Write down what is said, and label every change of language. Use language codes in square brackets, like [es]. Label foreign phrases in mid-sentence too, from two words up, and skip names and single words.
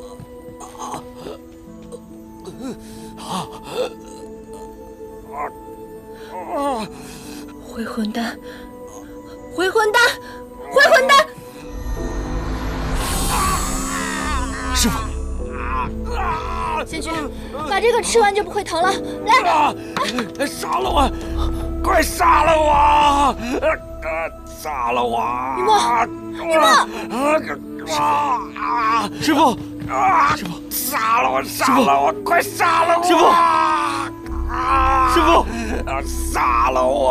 [zh] 回魂丹，回魂丹，回魂丹！师父，仙君，把這個吃完就不會疼了。來，殺了我！快殺了我！殺了我！雨墨，師父，殺了我！殺了我！快殺了我！師父，殺了我！